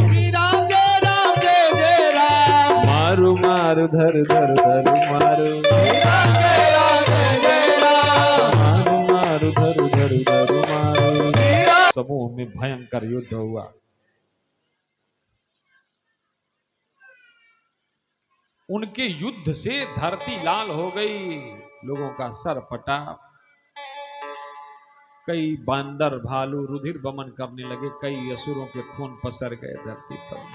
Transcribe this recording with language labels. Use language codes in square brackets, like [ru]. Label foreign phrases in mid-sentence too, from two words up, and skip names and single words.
[hi] मारू मारू धर धर धर मारू, मारू मारू धर धर धर मारू। समूह में भयंकर युद्ध हुआ। उनके युद्ध से धरती लाल हो गई, लोगों का सर पटा। कई बंदर भालू रुधिर बमन करने लगे, कई असुरों के खून पसर गए धरती पर।